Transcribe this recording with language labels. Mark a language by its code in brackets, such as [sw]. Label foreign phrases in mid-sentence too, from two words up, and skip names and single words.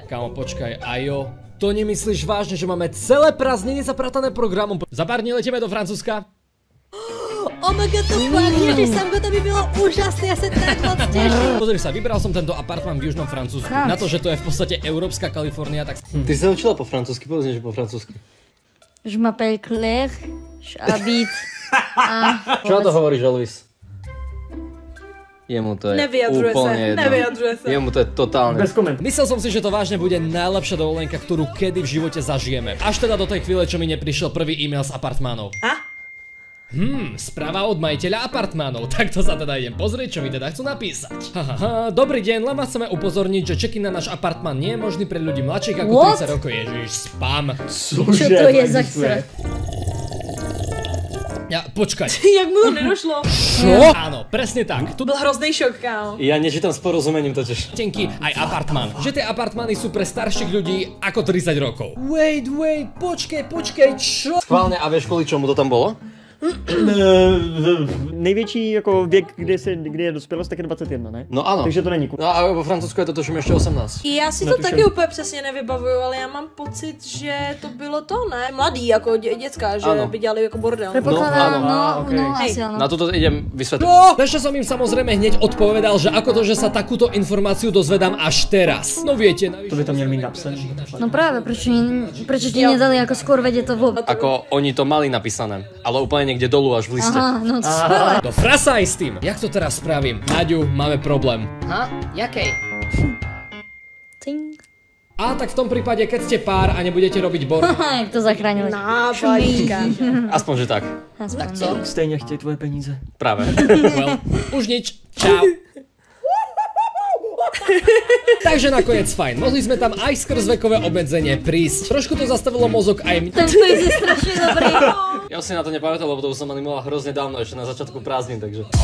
[sk] Kámo, počkaj, Ajo, to nemyslíš vážne, že máme celé prázdniny zapratané programom? Za pár dní letíme do Francúzska. [en] Oh my god, [sk] to fakt, ježiš, Samko, to by bylo úžasné, ja sa tak moc teším. Pozri sa, vybral som tento apartmán v južnom Francúzsku. Fakt? Na to, že to je v podstate európska Kalifornia, tak... Ty sa učila po francúzsky, povedz niečo po francúzsky. [fr] Je m'appelle Claire, j'habite. [sk] Čo na to hovoríš, Elvis? Jemu to je Nevyjadruje sa, úplne jedno. nevyjadruje sa. Jemu to je totálne. Bez koment. Myslel som si, že to vážne bude najlepšia dovolenka, ktorú kedy v živote zažijeme. Až teda do tej chvíle, čo mi neprišiel prvý e-mail z apartmánov. A? Správa od majiteľa apartmánov. Tak to sa teda idem pozrieť, čo mi teda chcú napísať. Dobrý deň, len vás chceme upozorniť, že check-in na náš apartmán nie je možný pre ľudí mladších ako [en] What? [sk] 30 rokov. Ježiš, spam. Čo to je za ksre? Ja, počkaj. [cs] Jak mu to nedošlo? [sk] Čo? Áno, presne tak. Tu [cs] Byl hrozný šok, kámo. [sk] Ja nečítam s porozumením totiž. tenky aj apartmán. Že tie apartmány sú pre starších ľudí ako 30 rokov. Wait, počkaj, čo? Schválne, a vieš kvôli čomu to tam bolo? [cs] Největší jako věk, kdy je dospělost, tak je 21, ne? [sk] No áno. [cs] Takže to není kurva. [sk] No a vo Francúzsku je to tuším ešte 18. [cs] Já si to Netuším. taky úplně přesně nevybavuju, ale já mám pocit, že to bylo to, ne? Mladý, jako děcka, že Ano. by dělali jako bordel. [sk] Predpokladám, áno, no, asi áno. Na toto idem vysvetliť. No, ešte som im samozrejme hneď odpovedal, že ako to, že sa takúto informáciu dozvedám až teraz. No viete, [cs] To by to měl mít napsané. [sk] No práve, prečo ti nedali ako skôr vedieť to vôbec? Ako oni to mali napísané, ale úplne niekde dolu až v liste. Aha, no to skvelé. do frasa aj s tým. Jak to teraz spravím? Naďu, máme problém. [cs] Ha? Jakej? Ting. [sk] A tak v tom prípade, keď ste pár a nebudete robiť bordel. [cs] Haha, jak to zachránili. [sk] Nápadíka. Aspoň, že tak. Tak [cs] Co? Stejně chtějí tvoje peníze. [sk] Práve. [en] Well, [sk] už nič. Čau. Takže nakoniec fajn, mohli sme tam aj skrz vekové obmedzenie prísť. Trošku to zastavilo mozog aj mňa. Ten quiz je strašne dobrý. Ja si na to nepamätal, lebo to už som animoval hrozne dávno, ešte na začiatku prázdnin, takže...